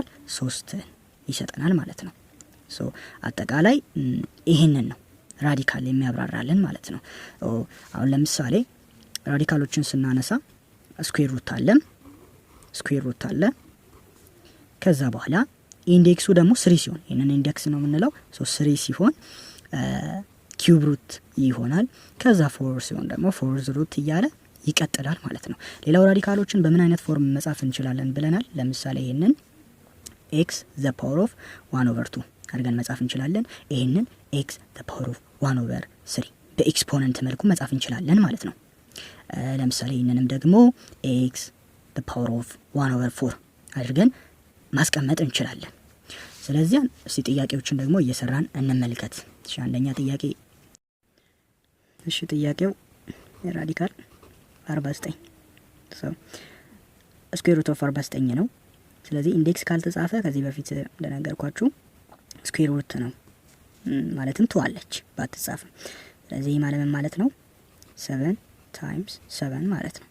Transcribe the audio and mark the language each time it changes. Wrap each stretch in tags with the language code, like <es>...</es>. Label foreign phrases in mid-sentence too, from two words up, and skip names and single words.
<am>3ን ይሰጠናል ማለት ነው። አጠቃላይ ይሄንን ነው ራዲካል የሚያብራራልን ማለት ነው። አሁን ለምሳሌ ራዲካሎችን ስናነሳ</am> <en>square root</en> <am>አለ። ከዛ በኋላ ኢንዴክሱ ደግሞ 3 ሲሆን ይሄንን ኢንዴክስ ነው የምንለው። 3 ሲሆን</am> <en>cube root</en> <am>ይሆናል። ከዛ 4 ሲሆን ደግሞ 4 ሩት እያለ ይቀጥላል ማለት ነው። ሌላው ራዲካሎችን በምን አይነት ፎርም መጻፍ እንችላለን ብለናል። ለምሳሌ ይሄንን</am> <en>x the power of 1/2</en> <am>አድርገን መጻፍ እንችላለን። ይሄንን</am> <en>x the power of 1/3</en> <am>በኤክስፖነንት መልኩ መጻፍ እንችላለን ማለት ነው። ለምሳሌ ይሄንንም ደግሞ</am> <en>x the power of 1/4</en> <am>አድርገን ማስቀመጥ እንችላለን። ስለዚህ እስቲ ጥያቄዎችን ደግሞ እየሰራን እንመልከት። አንደኛ ጥያቄ ጥያቄው ራዲካል 49</am> <en>square root of 49</en> <am>ነው። ስለዚህ ኢንዴክስ ካልተጻፈ ከዚህ በፊት እንደነገርኳችሁ</am> <en>square root</en> <am>ነው ማለትም ትዋለች ባትጻፍም። ስለዚህ ማለት ነው 7 ታይምስ 7 ማለት ነው።</am>